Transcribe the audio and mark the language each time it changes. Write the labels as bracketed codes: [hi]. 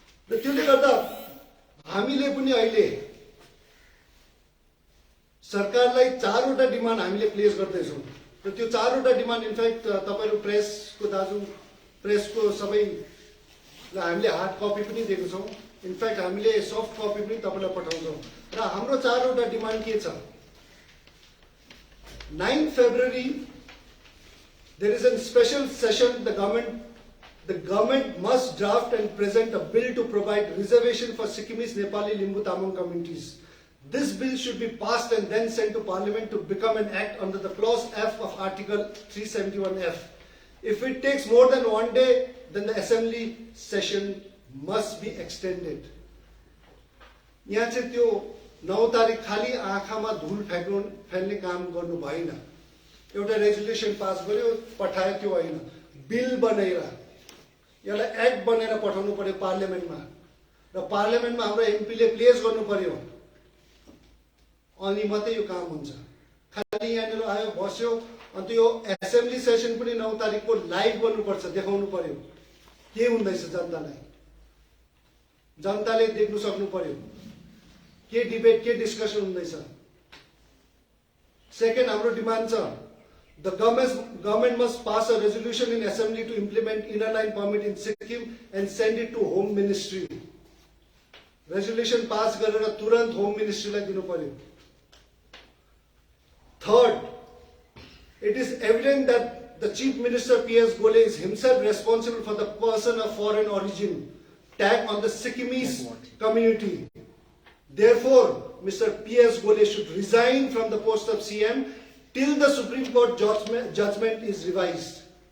[ne] र त्यसले गर्दा हामीले पनि अहिले सरकारलाई 4वटा डिमान्ड हामीले प्लेस गर्दैछौँ। र त्यो 4वटा डिमान्ड इनफ्याक्ट तपाईँहरू प्रेसको दाजु, प्रेसको सबैलाई हामीले हार्ड कपी पनि दिएको छौँ। इनफ्याक्ट हामीले सफ्ट कपी पनि तपाईँलाई पठाउँछौँ। र हाम्रो 4वटा डिमान्ड के छ? [en] 9 February, there is a special session. The government must draft and present a bill to provide reservation for Sikkimese, Nepali, Limbu, Tamang communities. This bill should be passed and then sent to Parliament to become an act under the clause F of Article 371F. If it takes more than 1 day, then the assembly session must be extended. [ne] यहाँ चाहिँ त्यो 9 तारिक खाली आँखामा धुल फ्याल्ने काम गर्नु भएन। एउटा रेजुलेसन पास गर्यो, पठायो, त्यो होइन। बिल बनेर यसलाई एक्ट बनेर पठाउनु पर्यो पार्लियामेन्टमा, र पार्लियामेन्टमा हाम्रो एमपीले प्लेस गर्नु पर्यो, अनि मात्रै यो काम हुन्छ। खालि यहाँनिर आयो, बस्यो, अन्त यो एसेम्ब्ली सेसन पनि 9 तारिकको लाइभ गर्नुपर्छ, देखाउनु पर्यो के हुँदैछ जनतालाई। जनताले देख्नु सक्नु पर्यो के डिबेट, के डिस्कसन हुँदैछ। सेकेन्ड हाम्रो डिमान्ड छ, [en] the government must pass a resolution in assembly to implement inner line permit in Sikkim and send it to Home Ministry. [ne] Resolution pass गरेर तुरन्त Home Ministry लाई दिनु पर्यो। [en] Third, it is evident that the Chief Minister P.S. Gole is himself responsible for the person of foreign origin tag on the Sikkimese community. Therefore, Mr. P.S. Gole should resign from the post of CM till the Supreme Court judgment is revised.